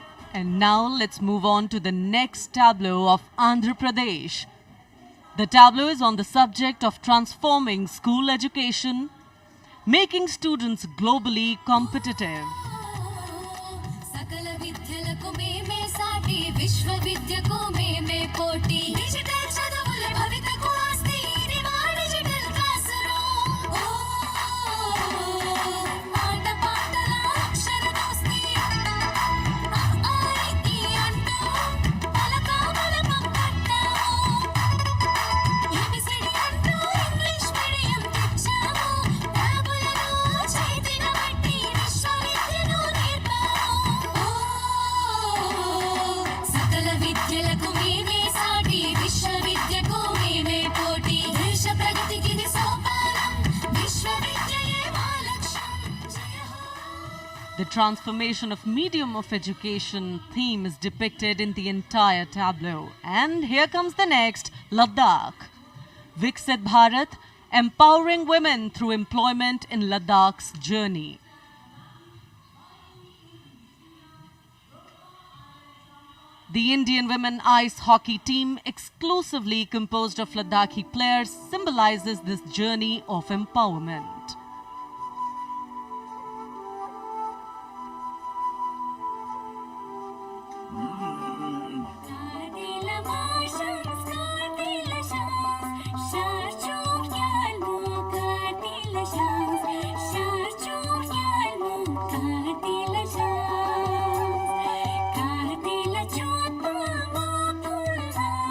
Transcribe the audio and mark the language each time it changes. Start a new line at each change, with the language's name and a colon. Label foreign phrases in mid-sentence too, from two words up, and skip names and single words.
English: And now let's move on to the next tableau of Andhra Pradesh. The tableau is on the subject of transforming school education, making students globally competitive.
Telugu: సకల విద్యలకు మేమే సాటి విశ్వవిద్యకు మేమే పోటీ డిజిటల్ చదువుల భవితకు ఆస్తి ఇది మా
English: digital class room
Telugu: మాట పాటల అక్షర దోస్తి ఆఐకి అంటూ పలకా బలపం కట్టాము ఏబిసిడి అంటూ
English: English medium
Telugu: తెచ్చాము ట్యాబులను చేతిన పెట్టి విశ్వవిద్యను నేర్పాము సకల విద్యలకు మేమే సాటి విశ్వవిద్యకు మేమే పోటీ దేశ ప్రగతికి ఇది సోపానం విశ్వవిద్యయే మా లక్ష్యం జయ హో
English: The transformation of medium of education theme is depicted in the entire tableau. And here comes the next, Ladakh. Viksit Bharat, empowering women through employment in Ladakh's journey. The Indian women ice hockey team, exclusively composed of Ladakhi players, symbolizes this journey of empowerment. Kartila marshals, kartila shams, sharchuk yalmu, kartila shams, sharchuk yalmu, kartila shams, kartila chotma mapulha,